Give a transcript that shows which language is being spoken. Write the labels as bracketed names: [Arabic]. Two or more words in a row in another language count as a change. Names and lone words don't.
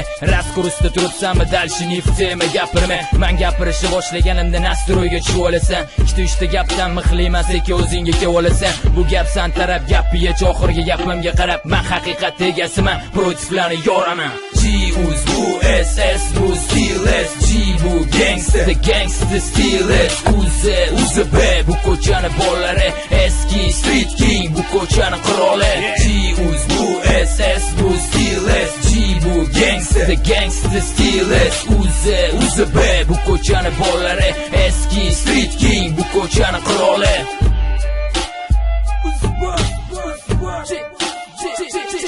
[Uzbek] Rast kurusda turibsanmi, dalshini tema gapirma. Men gapirishni boshlaganimda nastroyga tushib olasan. Ikkita uchta gapdan mixlayman, sekin o'zingga kelib olasan. Bu gap san taraf gapiga, oxirgi gapimga qarab, men haqiqat egasiman, protivlarni yoraman. G-Uz, bu SS, bu Steelers, G bu gangster, [English] the gangster Steelers, [Uzbek] UZ, bu ko'chani bollari, eski [English] Street King, [Uzbek] bu ko'chani qiroli. G-Uz, bu SS, bu Steelers, G bu gangster, [English] the gangster Steelers, [Uzbek] UZ, bu ko'chani bollari, eski [English] Street King, [Uzbek] bu ko'chani qiroli.